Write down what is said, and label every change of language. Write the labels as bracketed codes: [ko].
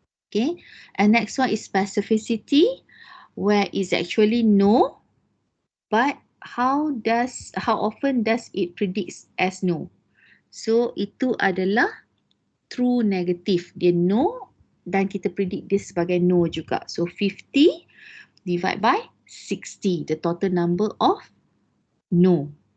[en] Okay, and next one is specificity where it's actually no, but how often does it predict as no? [ms] So itu adalah [en] true negative. [ms] Dia no dan kita predict dia sebagai no juga. [en] So 50 divided by 60, the total number of no.